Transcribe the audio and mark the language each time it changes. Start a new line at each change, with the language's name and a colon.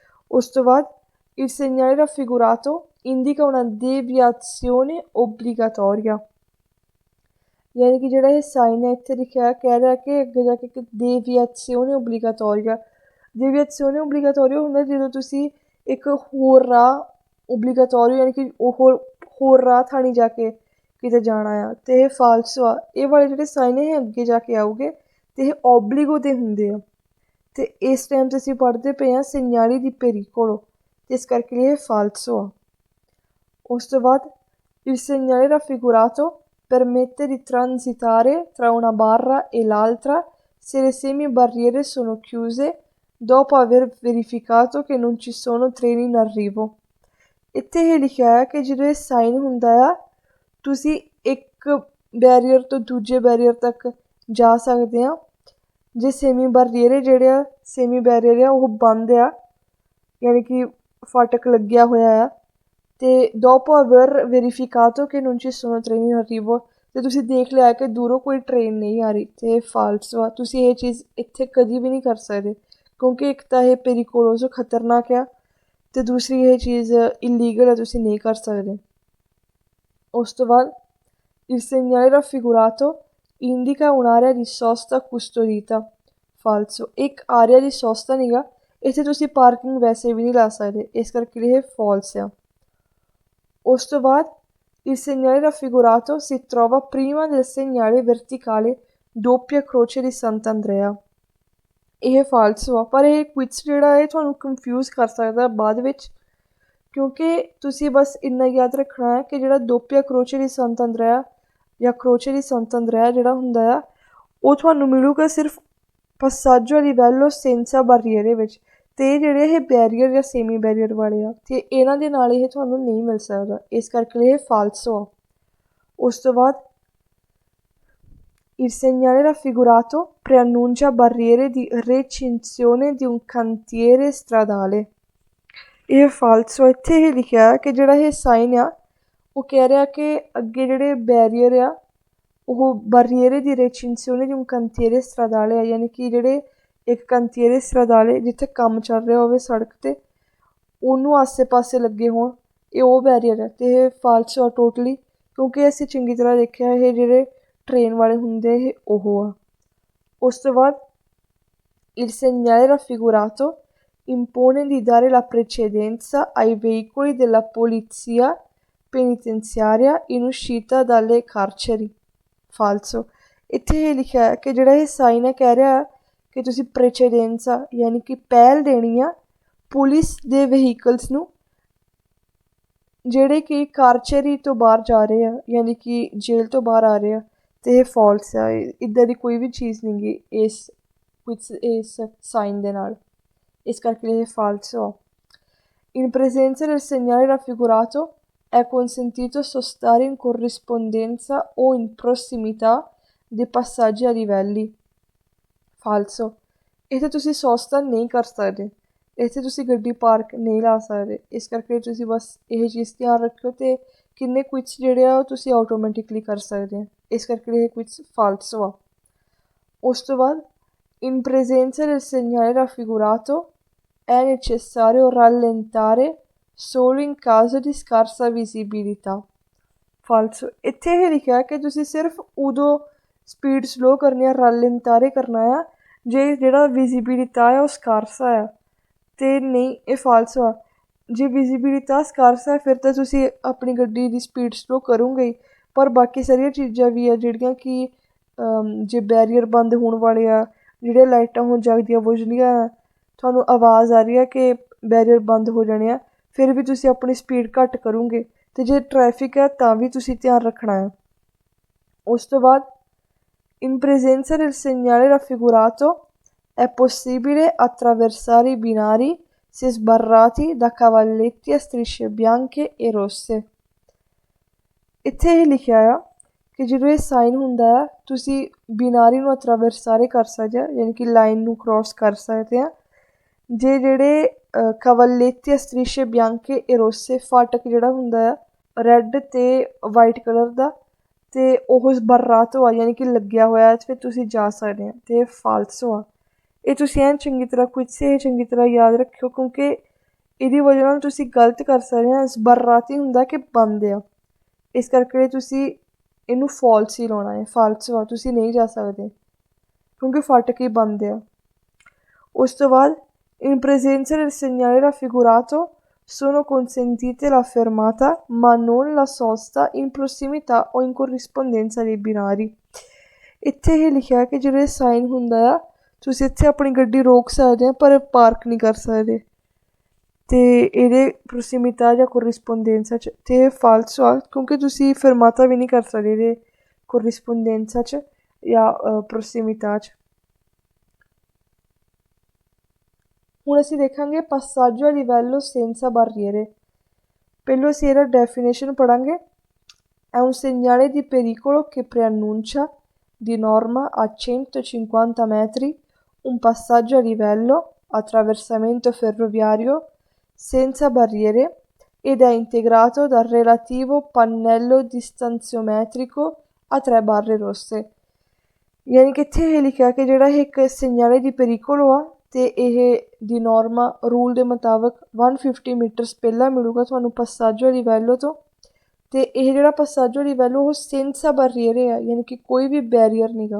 Punjabi: ਉਸ ਤੋਂ ਬਾਅਦ
Italian: il segnale raffigurato indica una deviazione obbligatoria,
Punjabi: ਯਾਨੀ ਕਿ ਜਿਹੜਾ ਇਹ ਸਾਈਨ ਹੈ ਇੱਥੇ ਲਿਖਿਆ ਕਹਿ ਰਿਹਾ ਕਿ ਅੱਗੇ ਜਾ ਕੇ ਇੱਕ
Italian: deviazione obbligatoria, deviazione obbligatoria
Punjabi: ਹੁੰਦਾ ਜਦੋਂ ਤੁਸੀਂ ਇੱਕ ਹੋਰ ਰਾਹ obbligatorio ਯਾਨੀ ਕਿ ਉਹ ਹੋਰ ਰਾਹ ਥਾਣੀ ਜਾ ਕੇ ਕਿਤੇ ਜਾਣਾ ਆ ਅਤੇ ਇਹ falso ਆ। ਇਹ ਵਾਲੇ ਜਿਹੜੇ ਸਾਈਨ ਇਹ ਅੱਗੇ ਜਾ ਕੇ ਆਊਗੇ ਅਤੇ ਇਹ obbligo 'ਤੇ ਹੁੰਦੇ ਆ ਅਤੇ ਇਸ ਟਾਈਮ 'ਤੇ ਅਸੀਂ ਪੜ੍ਹਦੇ ਪਏ ਹਾਂ
Italian: segnali di pericolo
Punjabi: ਅਤੇ ਇਸ ਕਰਕੇ ਇਹ falso ਆ। ਉਸ ਤੋਂ ਬਾਅਦ
Italian: il segnale raffigurato permette di transitare tra una barra e l'altra se le semibarriere sono chiuse dopo aver verificato che non ci sono treni in arrivo।
Punjabi: ਇੱਥੇ ਇਹ ਲਿਖਿਆ ਹੈ ਕਿ ਜਦੋਂ ਇਹ ਸਾਈਨ ਹੁੰਦਾ ਆ ਤੁਸੀਂ ਇੱਕ ਬੈਰੀਅਰ ਤੋਂ ਦੂਜੇ ਬੈਰੀਅਰ ਤੱਕ ਜਾ ਸਕਦੇ ਆ ਜੇ ਸੇਮੀ ਬੈਰੀਅਰ ਜਿਹੜੇ ਆ ਸੇਮੀ ਬੈਰੀਅਰ ਆ ਉਹ ਬੰਦ ਆ ਯਾਨੀ ਕਿ ਫਾਟਕ ਲੱਗਿਆ ਹੋਇਆ ਆ ਅਤੇ
Italian: dopo aver verificato che non ci sono treni in arrivo
Punjabi: ਅਤੇ ਤੁਸੀਂ ਦੇਖ ਲਿਆ ਕਿ ਦੂਰੋਂ ਕੋਈ ਟ੍ਰੇਨ ਨਹੀਂ ਆ ਰਹੀ ਅਤੇ ਇਹ ਫਾਲਸ ਵਾ। ਤੁਸੀਂ ਇਹ ਚੀਜ਼ ਇੱਥੇ ਕਦੀ ਵੀ ਨਹੀਂ ਕਰ ਸਕਦੇ, ਕਿਉਂਕਿ ਇੱਕ ਤਾਂ ਇਹ ਪੇਰੀਕੋਲੋਸੋ ਖਤਰਨਾਕ ਆ ਅਤੇ ਦੂਸਰੀ ਇਹ ਚੀਜ਼ ਇਲੀਗਲ ਹੈ, ਤੁਸੀਂ ਨਹੀਂ ਕਰ ਸਕਦੇ। ਉਸ ਤੋਂ ਬਾਅਦ
Italian: il segnale raffigurato indica un'area di sosta custodita falso।
Punjabi: ਇੱਕ area ਦੀ sosta ਨਹੀਂ ਗਾ, ਇੱਥੇ ਤੁਸੀਂ ਪਾਰਕਿੰਗ ਵੈਸੇ ਵੀ ਨਹੀਂ ਲਾ ਸਕਦੇ, ਇਸ ਕਰਕੇ ਇਹ ਫਾਲਸ ਆ। ਉਸ ਤੋਂ ਬਾਅਦ
Italian: il segnale raffigurato si trova prima del segnale verticale doppia croce di Sant'Andrea।
Punjabi: ਇਹ ਫਾਲਸ ਵਾ, ਪਰ ਇਹ ਕੁਇਜ਼ ਜਿਹੜਾ ਇਹ ਤੁਹਾਨੂੰ ਕਨਫਿਊਜ਼ ਕਰ ਸਕਦਾ ਬਾਅਦ ਵਿੱਚ, ਕਿਉਂਕਿ ਤੁਸੀਂ ਬਸ ਇੰਨਾ ਯਾਦ ਰੱਖਣਾ ਹੈ ਕਿ ਜਿਹੜਾ ਦੋਪੀਆ ਕਰੋਚੇ ਦੀ ਸੰਤ ਅੰਦਰਿਆ ਜਾਂ ਕਰੋਚੇ ਦੀ ਸੰਤ ਅੰਦਰਿਆ ਜਿਹੜਾ ਹੁੰਦਾ ਆ, ਉਹ ਤੁਹਾਨੂੰ ਮਿਲੂਗਾ ਸਿਰਫ
Italian: ਪਸਾਜੋ ਆ ਲਿਵੈਲੋ ਸੈਂਸਾ ਬਾਰੀਅਰੇ
Punjabi: ਵਿੱਚ, ਅਤੇ ਜਿਹੜੇ ਇਹ ਬੈਰੀਅਰ ਜਾਂ ਸੈਮੀ ਬੈਰੀਅਰ ਵਾਲੇ ਆ ਅਤੇ ਇਹਨਾਂ ਦੇ ਨਾਲ ਇਹ ਤੁਹਾਨੂੰ ਨਹੀਂ ਮਿਲ ਸਕਦਾ, ਇਸ ਕਰਕੇ ਇਹ ਫਾਲਸੋ ਆ। ਉਸ ਤੋਂ ਬਾਅਦ
Italian: il segnale raffigurato preannuncia barriere di recinzione di un cantiere stradale।
Punjabi: ਇਹ ਫਾਲਸੋ। ਇੱਥੇ ਇਹ ਲਿਖਿਆ ਕਿ ਜਿਹੜਾ ਇਹ ਸਾਈਨ ਆ ਉਹ ਕਹਿ ਰਿਹਾ ਕਿ ਅੱਗੇ ਜਿਹੜੇ ਬੈਰੀਅਰ ਆ ਉਹ
Italian: ਬਾਰੀਅਰੇ ਦੀ ਰੇਚਿੰਸੀਓਨੇ ਦੀ ਕੰਤੀਰੇ ਸਟਰਾਦਾਲੇ
Punjabi: ਆ, ਯਾਨੀ ਕਿ ਜਿਹੜੇ ਇੱਕ ਕੰਤੀਰੇ ਸਟਰਾਦਾਲੇ ਜਿੱਥੇ ਕੰਮ ਚੱਲ ਰਿਹਾ ਹੋਵੇ ਸੜਕ 'ਤੇ ਉਹਨੂੰ ਆਸੇ ਪਾਸੇ ਲੱਗੇ ਹੋਣ, ਇਹ ਉਹ ਬੈਰੀਅਰ ਹੈ ਅਤੇ ਇਹ ਫਾਲਸੋ ਆ ਟੋਟਲੀ, ਕਿਉਂਕਿ ਅਸੀਂ ਚੰਗੀ ਤਰ੍ਹਾਂ ਦੇਖਿਆ ਇਹ ਜਿਹੜੇ ਟ੍ਰੇਨ ਵਾਲੇ ਹੁੰਦੇ ਇਹ ਉਹ ਆ। ਉਸ ਤੋਂ ਬਾਅਦ
Italian: il segnale raffigurato impone di dare la precedenza ai veicoli della polizia penitenziaria in uscita dalle carceri। ਫਾਲਸੋ।
Punjabi: ਇੱਥੇ ਇਹ ਲਿਖਿਆ ਹੈ ਕਿ ਜਿਹੜਾ ਇਹ ਸਾਈਨ ਹੈ ਕਹਿ ਰਿਹਾ ਕਿ ਤੁਸੀਂ ਪ੍ਰੈਚੇਡੈਂਸਾ ਯਾਨੀ ਕਿ ਪਹਿਲ ਦੇਣੀ ਆ ਪੁਲਿਸ ਦੇ ਵਹੀਕਲਸ ਨੂੰ ਜਿਹੜੇ ਕਿ ਕਾਰਚਰੀ ਤੋਂ ਬਾਹਰ ਜਾ ਰਹੇ ਆ, ਯਾਨੀ ਕਿ ਜੇਲ੍ਹ ਤੋਂ ਬਾਹਰ ਆ ਰਹੇ ਆ, ਅਤੇ ਇਹ ਫਾਲਸ ਆ। ਇੱਦਾਂ ਦੀ ਕੋਈ ਵੀ ਚੀਜ਼ ਨਹੀਂ ਗੀ ਇਸ ਸਾਈਨ ਦੇ ਨਾਲ, ਇਸ ਕਰਕੇ ਇਹ ਫਾਲਸੋ ਆ।
Italian: In presenza del segnale raffigurato è consentito sostare in corrispondenza o in prossimità dei passaggi a livelli। ਫਾਲਸੋ।
Punjabi: ਇੱਥੇ ਤੁਸੀਂ ਸੋਸਤਾ ਨਹੀਂ ਕਰ ਸਕਦੇ, ਇੱਥੇ ਤੁਸੀਂ ਗੱਡੀ ਪਾਰਕ ਨਹੀਂ ਲਾ ਸਕਦੇ, ਇਸ ਕਰਕੇ ਤੁਸੀਂ ਬਸ ਇਹ ਚੀਜ਼ ਧਿਆਨ ਰੱਖਿਓ ਅਤੇ ਕਿੰਨੇ ਕੁਇਜ਼ ਜਿਹੜੇ ਆ ਉਹ ਤੁਸੀਂ ਆਟੋਮੈਟਿਕਲੀ ਕਰ ਸਕਦੇ ਆ, ਇਸ ਕਰਕੇ ਇਹ ਕੁਇਜ਼ ਫਾਲਸੋ ਆ। ਉਸ ਤੋਂ ਬਾਅਦ
Italian: in presenza del segnale raffigurato è necessario rallentare solo in caso di scarsa visibilità। ਫਾਲਸੋ।
Punjabi: ਇੱਥੇ ਇਹ ਲਿਖਿਆ ਕਿ ਤੁਸੀਂ ਸਿਰਫ ਉਦੋਂ ਸਪੀਡ ਸਲੋ ਕਰਨੀ ਆ, ਰੈਲੈਂਟਾਰੇ ਕਰਨਾ ਆ ਜੇ ਜਿਹੜਾ ਵਿਜ਼ੀਬਿਲਿਟਾ ਆ ਉਹ ਸਕਾਰਸਾ ਆ, ਅਤੇ ਨਹੀਂ ਇਹ ਫਾਲਸੋ ਆ। ਜੇ ਵਿਜ਼ੀਬਿਲਿਟਾ ਸਕਾਰਸਾ ਫਿਰ ਤਾਂ ਤੁਸੀਂ ਆਪਣੀ ਗੱਡੀ ਦੀ ਸਪੀਡ ਸਲੋ ਕਰੋਗੇ ਹੀ, ਪਰ ਬਾਕੀ ਸਾਰੀਆਂ ਚੀਜ਼ਾਂ ਵੀ ਆ ਜਿਹੜੀਆਂ ਕਿ ਜੇ ਬੈਰੀਅਰ ਬੰਦ ਹੋਣ ਵਾਲੇ ਆ, ਜਿਹੜੀਆਂ ਲਾਈਟਾਂ ਹੁਣ ਜਗਦੀਆਂ ਬੁਝਦੀਆਂ, ਤੁਹਾਨੂੰ ਆਵਾਜ਼ ਆ ਰਹੀ ਹੈ ਕਿ ਬੈਰੀਅਰ ਬੰਦ ਹੋ ਜਾਣੇ ਆ, ਫਿਰ ਵੀ ਤੁਸੀਂ ਆਪਣੀ ਸਪੀਡ ਘੱਟ ਕਰੋਗੇ, ਅਤੇ ਜੇ ਟਰੈਫਿਕ ਹੈ ਤਾਂ ਵੀ ਤੁਸੀਂ ਧਿਆਨ ਰੱਖਣਾ ਹੈ। ਉਸ ਤੋਂ ਬਾਅਦ
Italian: in presenza del segnale raffigurato è possibile attraversare i binari se sbarrati da cavalletti a strisce bianche e rosse।
Punjabi: ਇੱਥੇ ਇਹ ਲਿਖਿਆ ਆ ਕਿ ਜਦੋਂ ਇਹ ਸਾਈਨ ਹੁੰਦਾ ਆ ਤੁਸੀਂ ਬਿਨਾਰੀ ਨੂੰ ਅਟਰਾਵਰਸਾਰੇ ਕਰ ਸਕਦੇ ਆ, ਯਾਨੀ ਕਿ ਲਾਈਨ ਨੂੰ ਕਰੋਸ ਕਰ ਸਕਦੇ ਆ, ਜੇ ਜਿਹੜੇ
Italian: ਕਵਲੇਤੀ ਸਟ੍ਰਿਸ਼ੇ ਬਿਆਂਕੇ ਏਰੋਸੇ
Punjabi: ਫਾਟਕ ਜਿਹੜਾ ਹੁੰਦਾ ਆ ਰੈੱਡ ਅਤੇ ਵਾਈਟ ਕਲਰ ਦਾ, ਅਤੇ ਉਹ ਬਰਰਾਤੋ ਆ ਯਾਨੀ ਕਿ ਲੱਗਿਆ ਹੋਇਆ, ਫਿਰ ਤੁਸੀਂ ਜਾ ਸਕਦੇ ਆ, ਅਤੇ ਇਹ ਫਾਲਸੋ ਆ। ਇਹ ਤੁਸੀਂ ਐਨ ਚੰਗੀ ਤਰ੍ਹਾਂ ਇਹ ਚੰਗੀ ਤਰ੍ਹਾਂ ਯਾਦ ਰੱਖਿਓ, ਕਿਉਂਕਿ ਇਹਦੀ ਵਜ੍ਹਾ ਨਾਲ ਤੁਸੀਂ ਗਲਤ ਕਰ ਸਕਦੇ ਆ। ਬਰਰਾਤੀ ਹੁੰਦਾ ਕਿ ਬੰਦ ਆ, ਇਸ ਕਰਕੇ ਤੁਸੀਂ ਇਹਨੂੰ ਫਾਲਸ ਹੀ ਲਾਉਣਾ ਹੈ, ਫਾਲਸੋ ਆ, ਤੁਸੀਂ ਨਹੀਂ ਜਾ ਸਕਦੇ ਕਿਉਂਕਿ ਫਾਟਕ ਹੀ ਬੰਦ ਆ। ਉਸ ਤੋਂ ਬਾਅਦ
Italian: in presenza del segnale raffigurato sono consentite la fermata ma non la sosta in prossimità o in corrispondenza dei binari।
Punjabi: ਇੱਥੇ ਇਹ ਲਿਖਿਆ ਕਿ ਜਿਹੜੇ ਸਾਈਨ ਹੁੰਦਾ ਆ ਤੁਸੀਂ ਇੱਥੇ ਆਪਣੀ ਗੱਡੀ ਰੋਕ ਸਕਦੇ ਆ ਪਰ ਪਾਰਕ ਨਹੀਂ ਕਰ ਸਕਦੇ, ਅਤੇ ਇਹਦੇ ਪ੍ਰੋਸੀਮਿਟਾ ਜਾਂ ਕੋਰਿਸਪੋਂਡੈਂਸਾ 'ਚ, ਅਤੇ ਇਹ ਫਾਲਸੋ ਆ ਕਿਉਂਕਿ ਤੁਸੀਂ ਫਰਮਾਤਾ ਵੀ ਨਹੀਂ ਕਰ ਸਕਦੇ ਇਹਦੇ ਕੋਰਿਸਪੋਂਡੈਂਸਾ 'ਚ ਜਾਂ ਪ੍ਰੋਸੀਮਿਟਾ 'ਚ। ਹੁਣ ਅਸੀਂ ਦੇਖਾਂਗੇ
Italian: passaggio a livello senza barriere।
Punjabi: ਪਹਿਲਾਂ ਅਸੀਂ ਇਹਦਾ definition ਪੜ੍ਹਾਂਗੇ।
Italian: è un segnale di pericolo che preannuncia di norma a 150 metri un passaggio a livello, attraversamento ferroviario senza barriere ed è integrato dal relativo pannello distanziometrico a tre barre rosse।
Punjabi: ਯਾਨੀ ਕਿ ਇੱਥੇ ਇਹ ਲਿਖਿਆ ਕਿ ਜਿਹੜਾ ਇਹ ਇੱਕ
Italian: segnale di pericolo
Punjabi: ਆ ਅਤੇ ਇਹ ਦੀ ਨੋਰਮਾ ਰੂਲ ਦੇ ਮੁਤਾਬਕ 150 ਮੀਟਰਸ ਪਹਿਲਾਂ ਮਿਲੂਗਾ ਤੁਹਾਨੂੰ
Italian: passaggio a livello
Punjabi: ਤੋਂ। ਅਤੇ ਇਹ ਜਿਹੜਾ
Italian: passaggio a livello
Punjabi: ਉਹ
Italian: senza barriere
Punjabi: ਆ, ਯਾਨੀ ਕਿ ਕੋਈ ਵੀ ਬੈਰੀਅਰ ਨਹੀਂ ਗਾ।